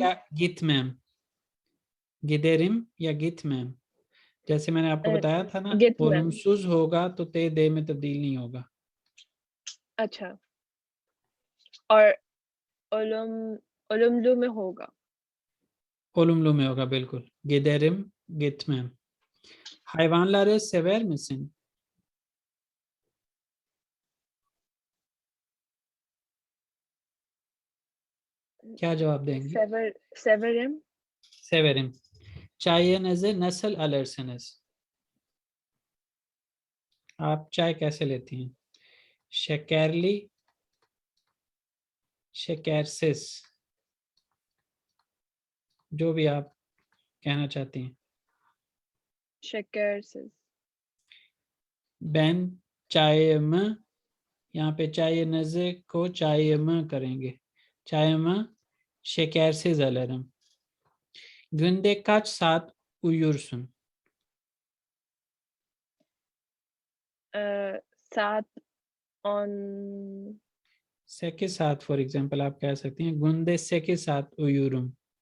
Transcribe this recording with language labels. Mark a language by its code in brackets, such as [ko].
[tr] या गितमैम, गिदेरिम या गितमैम। [hi] जैसे मैंने आपको [tr] Evet, [hi] बताया था ना, [tr] gitmem. [hi] ओलुमसुज होगा तो ते दे में तब्दील नहीं होगा। अच्छा, और olumlu में होगा। ओलुमलू में होगा, बिल्कुल। [tr] गिदेरिम गितमैम। hayvanları sever misin? [hi] क्या जवाब देंगी? [tr] Severim. Severim. Çayınızı nasıl alırsınız? [hi] आप चाय कैसे लेती हैं? [tr] शक्करली, शक्करसिस, [hi] जो भी आप कहना चाहती हैं। [tr] Şekersiz. Ben çayımı, [hi] यहाँ पे çayınızı को çayımı करेंगे। [tr] Çayımı şekersiz alırım. Günde kaç saat uyursun? [hi] सात on 8 saat [en] for example [hi] आप कह सकती हैं, [tr] günde 8 saat uyurum.